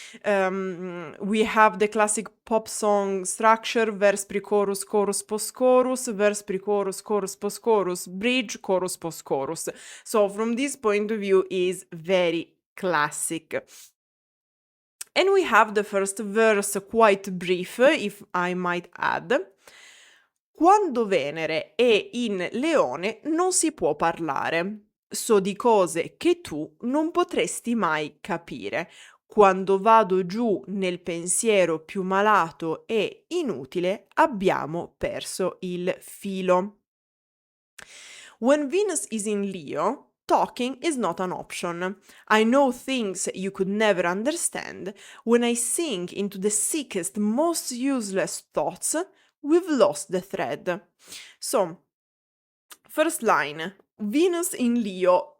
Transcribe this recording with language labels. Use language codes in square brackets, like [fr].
[en] We have the classic pop song structure: verse, pre-chorus, chorus, post-chorus, verse, pre-chorus, chorus, post-chorus, bridge, chorus, post-chorus. So from this point of view, is very classic. And we have the first verse, quite brief, if I might add. [it] Quando Venere è in Leone non si può parlare. So di cose che tu non potresti mai capire. Quando vado giù nel pensiero più malato e inutile, abbiamo perso il filo. [en] When Venus is in Leo, talking is not an option. I know things you could never understand. When I sink into the sickest, most useless thoughts, we've lost the thread. So, first line, Venus in Leo.